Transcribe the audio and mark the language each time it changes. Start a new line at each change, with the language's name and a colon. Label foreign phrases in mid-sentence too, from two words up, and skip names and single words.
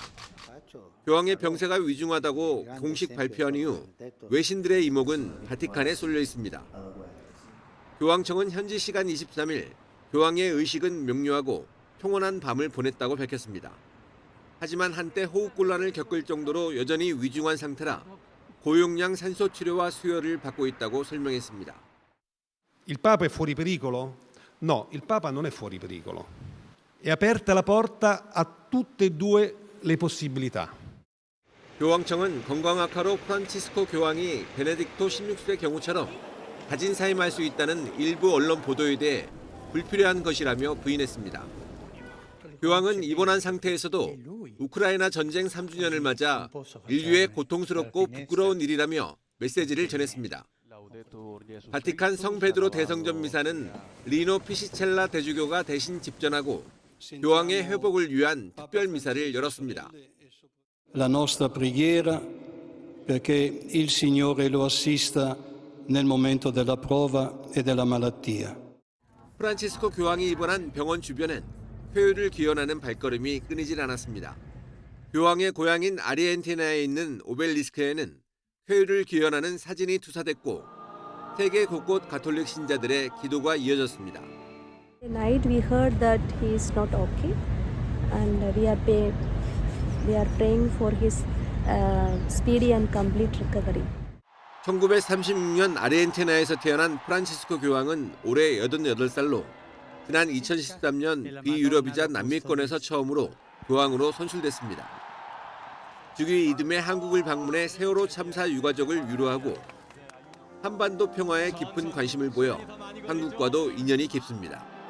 Korean: 교황의 병세가 위중하다고 공식 발표한 이후 외신들의 이목은 바티칸에 쏠려 있습니다. 교황청은 현지 시간 23일 교황의 의식은 명료하고 평온한 밤을 보냈다고 밝혔습니다. 하지만 한때 호흡곤란을 겪을 정도로 여전히 위중한 상태라 고용량 산소 치료와 수혈을 받고 있다고 설명했습니다.
Italian: Il Papa è fuori pericolo? No, il Papa non è fuori pericolo. È aperta la porta a tutte e due le possibilità.
Korean: 교황청은 건강 악화로 프란치스코 교황이 베네딕토 16세의 경우처럼 자진 사임할 수 있다는 일부 언론 보도에 대해 불필요한 것이라며 부인했습니다. 교황은 입원한 상태에서도 우크라이나 전쟁 3주년을 맞아 인류의 고통스럽고 부끄러운 일이라며 메시지를 전했습니다. 바티칸 성베드로 대성전 미사는 리노 피시첼라 대주교가 대신 집전하고 교황의 회복을 위한 특별 미사를 열었습니다.
Italian: La nostra preghiera perché il Signore lo assista nel momento della prova e della malattia.
Korean: 프란치스코 교황이 입원한 병원 주변엔 회유를 기원하는 발걸음이 끊이질 않았습니다. 교황의 고향인 아르헨티나에 있는 오벨리스크에는 회유를 기원하는 사진이 투사됐고 세계 곳곳 가톨릭 신자들의 기도가 이어졌습니다.
English: Tonight we heard that he is not okay, and we are praying for his speedy and complete recovery.
Korean: 1936년 아르헨티나에서 태어난 프란치스코 교황은 올해 88살로 지난 2013년 비유럽이자 남미권에서 처음으로 교황으로 선출됐습니다. 주기 이듬해 한국을 방문해 세월호 참사 유가족을 위로하고 한반도 평화에 깊은 관심을 보여 한국과도 인연이 깊습니다.